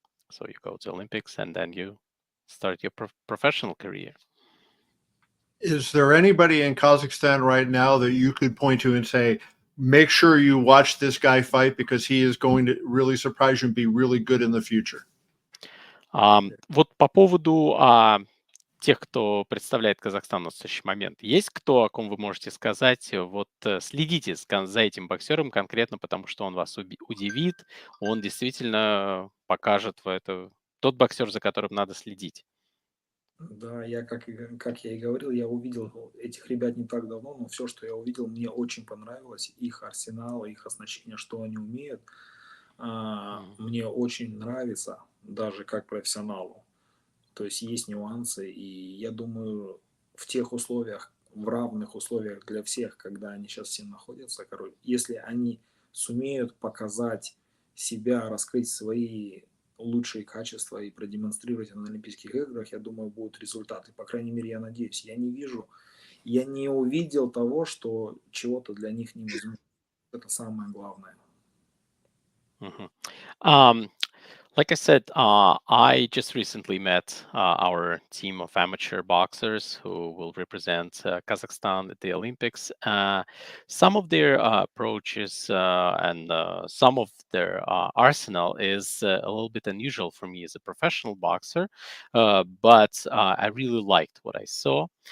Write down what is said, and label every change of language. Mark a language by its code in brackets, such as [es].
[en] So you go to Olympics and then you start your professional career. Is there anybody in Kazakhstan right now that you could point to and say, make sure you watch this guy fight because he is going to really surprise you and be really good in the future? [ru] Вот по поводу тех, кто представляет Казахстан в настоящий момент, есть кто, о ком вы можете сказать, вот следите за этим боксером конкретно, потому что он вас удивит, он действительно покажет тот боксер, за которым надо следить. Да, как я и говорил, я увидел этих ребят не так давно, но все, что я увидел, мне очень понравилось. Их арсенал, их оснащение, что они умеют, мне очень нравится, даже как профессионалу. То есть есть нюансы, и я думаю, в тех условиях, в равных условиях для всех, когда они сейчас все находятся, если они сумеют показать себя, раскрыть свои лучшие качества и продемонстрировать на Олимпийских играх, я думаю, будут результаты. По крайней мере, я надеюсь. Я не увидел того, что чего-то для них невозможно. Это самое главное. [en] Like I said, I just recently met our team of amateur boxers who will represent Kazakhstan at the Olympics. Some of their approaches and some of their arsenal is a little bit unusual for me as a professional boxer, but I really liked what I saw.